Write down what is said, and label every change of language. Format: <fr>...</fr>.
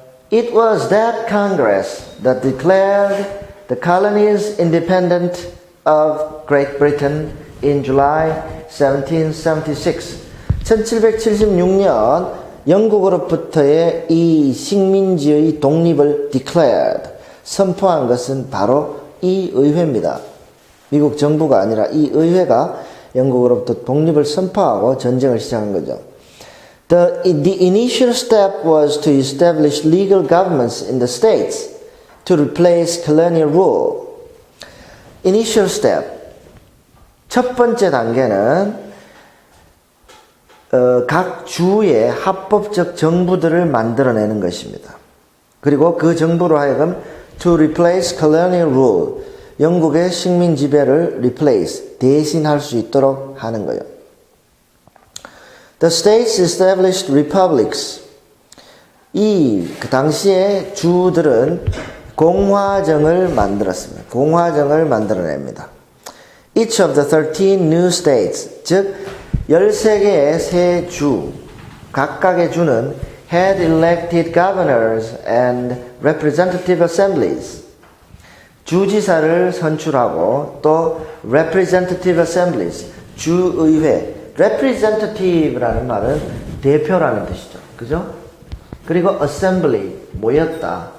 <en>It was that Congress that declared the colonies independent of Great Britain in July 1776.</en> <ko>1776년 영국으로부터의 이 식민지의 독립을 declared, 선포한 것은 바로 이 의회입니다. 미국 정부가 아니라 이 의회가 영국으로부터 독립을 선포하고 전쟁을 시작한 거죠.</ko> <en>The initial step was to establish legal governments in the states to replace colonial rule. Initial step.</en> <ko>첫 번째 단계는 각 주의 합법적 정부들을 만들어내는 것입니다. 그리고 그 정부로 하여금</ko> <en>to replace colonial rule,</en> <ko>영국의 식민 지배를 replace, 대신할 수 있도록 하는 거예요.</ko> <en>The states established republics.</en> <ko>그 당시에 주들은 공화정을 만들었습니다. 공화정을 만들어냅니다.</ko> <en>Each of the 13 new states,</en> <ko>즉 13개의 새 주, 각각의 주는</ko> <en>had elected governors and representative assemblies.</en> <ko>주지사를 선출하고 또 representative assemblies, 주의회. representative라는 말은 대표라는 뜻이죠. 그죠? 그리고 assembly, 모였다.</ko>